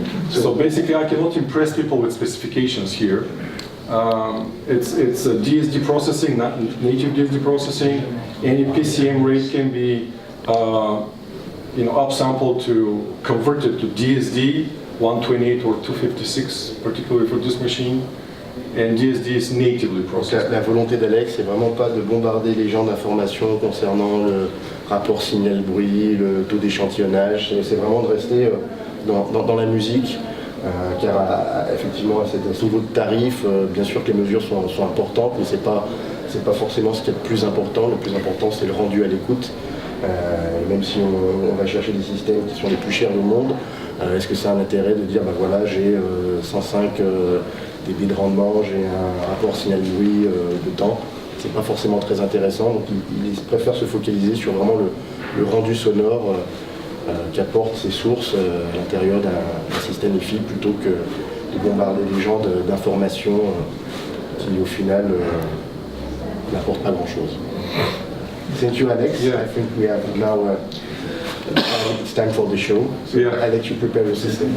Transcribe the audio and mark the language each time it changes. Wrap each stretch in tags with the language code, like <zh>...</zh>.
<en>So basically I cannot impress people with specifications here. It's a DSD processing, not native DSD processing. Any PCM rate can be upsampled to convert it to DSD, 128 or 256, particularly for this machine. and DSD is natively</en> <fr>Donc</fr> <en>processed.</en> <fr>la volonté d'Alex, c'est vraiment pas de bombarder les gens d'informations concernant le rapport signal-bruit, le taux d'échantillonnage, c'est vraiment de rester dans la musique, car effectivement à ce niveau de tarif, bien sûr que les mesures sont importantes, mais c'est pas forcément ce qui est le plus important c'est le rendu à l'écoute. Même si on va chercher des systèmes qui sont les plus chers du monde, est-ce que ça a un intérêt de dire, ben voilà, j'ai 105 dB de rendement, j'ai un rapport signal-bruit de temps, c'est pas forcément très intéressant, donc il préfère se focaliser sur vraiment le rendu sonore qu'apportent ces sources à l'intérieur d'un système EFI plutôt que de bombarder les gens d'informations qui au final n'apportent pas grand-chose.</fr> <en>Thank you, Alex. Yeah. I think we have now it's time for the show. So Yeah. I let you prepare the system.</en>